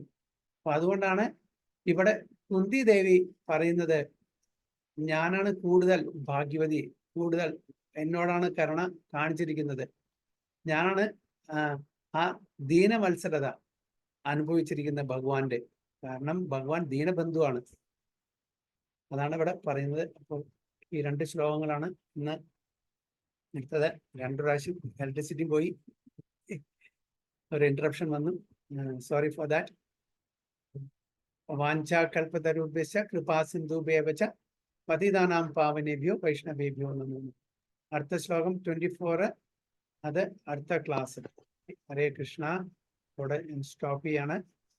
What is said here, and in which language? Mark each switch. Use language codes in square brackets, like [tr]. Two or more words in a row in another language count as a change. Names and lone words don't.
[ml] അപ്പൊ അതുകൊണ്ടാണ് ഇവിടെ കുന്തി ദേവി പറയുന്നത്, ഞാനാണ് കൂടുതൽ ഭാഗ്യവതി, കൂടുതൽ എന്നോടാണ് കരുണ കാണിച്ചിരിക്കുന്നത്, ഞാനാണ് ആ ദീനവത്സരത അനുഭവിച്ചിരിക്കുന്ന ഭഗവാന്റെ. കാരണം ഭഗവാൻ ദീനബന്ധുവാണ്. അതാണ് ഇവിടെ പറയുന്നത്. അപ്പോൾ ഈ 2 ശ്ലോകങ്ങളാണ് ഇന്ന് എടുത്തത്. 2 പ്രാവശ്യം ഇലക്ട്രിസിറ്റി പോയി, ഒരു ഇന്ററപ്ഷൻ വന്നു. [en] sorry for that. [sa] വാഞ്ചാകൽപതരുഭ്യശ്ച കൃപാസിന്ധുഭ്യവ ച പതിതാനാം പാവനേഭ്യോ വൈഷ്ണവേഭ്യോ നമോ. [ml] അടുത്ത ശ്ലോകം 24, അത് അടുത്ത ക്ലാസ്. ഹരേ കൃഷ്ണ. ഇവിടെ സ്റ്റോപ്പ് ചെയ്യാണ്.